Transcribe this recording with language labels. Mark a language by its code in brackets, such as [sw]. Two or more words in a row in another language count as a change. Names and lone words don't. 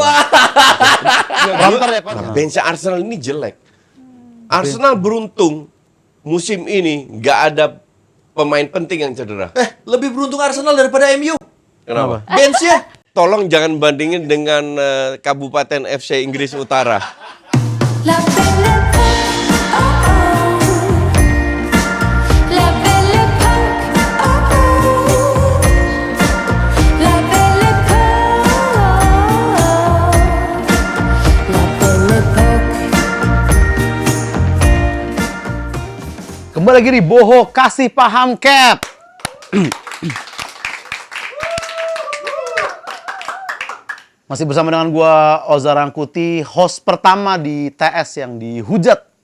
[id] Ronter ya, Coach? Bench Arsenal ini jelek. Arsenal beruntung musim ini nggak ada pemain penting yang cedera. Lebih beruntung Arsenal daripada MU. Kenapa? Bench-nya. Tolong jangan bandingin dengan Kabupaten FC Inggris Utara. [fr] La belle époque, oh oh. La belle époque, oh oh. La belle époque, la belle époque. [id] Kembali lagi di Boho Kasih Paham Cap. Masih bersama dengan gua Oza Rangkuti, host pertama di TS yang dihujat.